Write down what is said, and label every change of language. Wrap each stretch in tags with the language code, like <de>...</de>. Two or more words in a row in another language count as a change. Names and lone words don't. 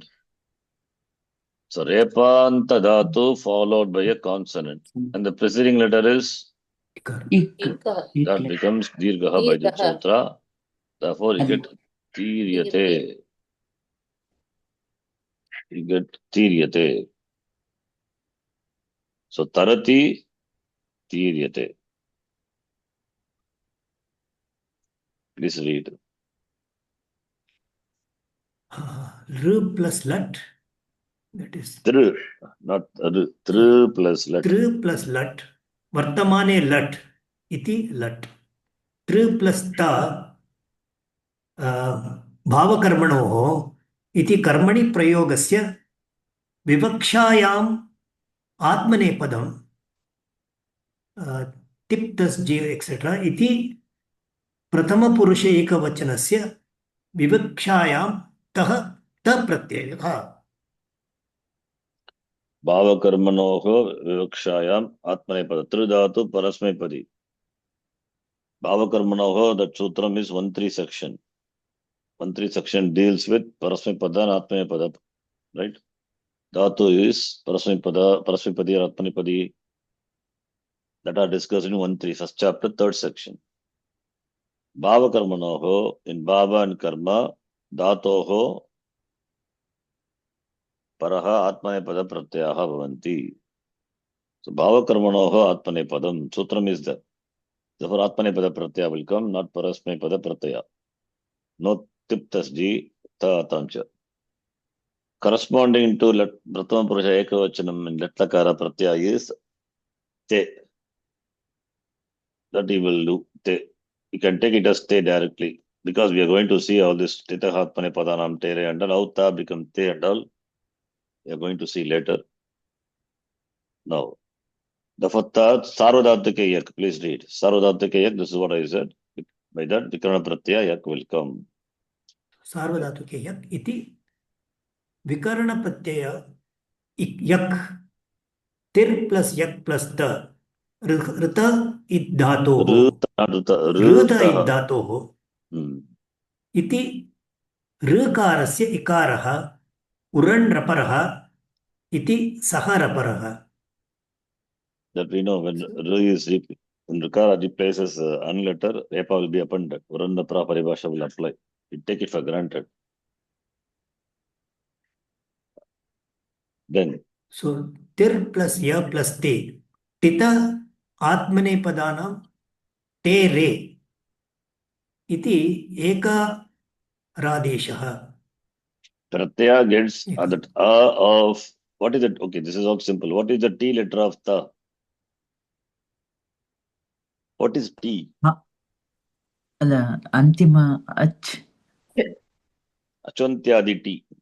<en>So repanta dhatu followed by a consonant. And the preceding letter is Ikar. Ikar. that becomes dirghaha by the Dirghaha. sutra. Therefore you get tiryate. You get tiryate.</en> <sa>So तरति तीर्यते.</sa> <en>Please read. R plus lat. That is Tru, not ru. Tru plus lat. tr plus lat.</en> <sa>वर्तमाने लट्. इति लट्.</sa> <en>Tr plus ta.</en> <sa>भावकर्मणोः इति कर्मणि प्रयोगस्य विवक्षायाम् आत्मनेपदं टिप् तस् जी एक्सेट्रा इति प्रथमपुरुष एकवचनस्य विवक्षायां तः त प्रत्ययः भावकर्मणोः विवक्षायाम् आत्मनेपद. तॄ धातुः परस्मैपदी.</sa> <en>Bhavakarmanoho, that sutram is 1-3 section. 1-3 section deals with parasmapada and atmanepada. Right? Dhatu is parasmapada, parasmapadi or atmanepadi that are discussed in 1-3, first chapter, third section.</en> <sa>Bhavakarmanoho,</sa> <en>in bhava and karma,</en> <sa>धातोः परः आत्मनेपद प्रत्ययाः भवन्ति.</sa> <en>So</en> <sa>भावकर्मणोः आत्मनेपदम्,</sa> <en>sutram is there. Therefore</en> <sa>आत्मनेपद प्रत्यय</sa> <en>will come, not</en> <sa>परस्मैपद प्रत्यय. न तिप्तस्झि त आताम् च.</sa> <en>Corresponding to</en> <sa>प्रथमपुरुष एकवचनम्</sa> <en>in</en> <sa>लट्लकार प्रत्यय</sa> <en>is te. That he will do te. You can take it as te directly because we are going to see all this</en> <sa>टित आत्मनेपदानां टेरे</sa> <en>and all Auta become te and all. We are going to see later. Now, the Fatta</en> <sa>सार्वधातुके यक्,</sa> <en>please read.</en> <sa>सार्वधातुके यक्,</sa> <en>this is what I said. By that,</en> <sa>विकरण प्रत्यय यक्</sa> <en>will come.</en> <sa>सार्वधातुके यक् इति विकरणप्रत्यय यक् तिर् प्लस यक् प्लस त ऋत इद्धातोः ऋत इद्धातोः इति ऋकारस्य इकारः उरण् रपरः इति सः रपरः.</sa> <en>That we know when Ru is when Rukara replaces an letter, Repa will be appended.</en> <sa>उरण् परिभाषा</sa> <en>will apply. You take it for granted. Then. So, tir plus ya plus te.</en> <sa>टित आत्मनेपदानां टेरे. इति एक रादेशः.</sa> <en>Pratyaya gets that of, what is it? Okay, this is all simple. What is the T letter of ta? What is T?</en> <sa>अन्तिम अच्. अचोऽन्त्यादि टि.</sa>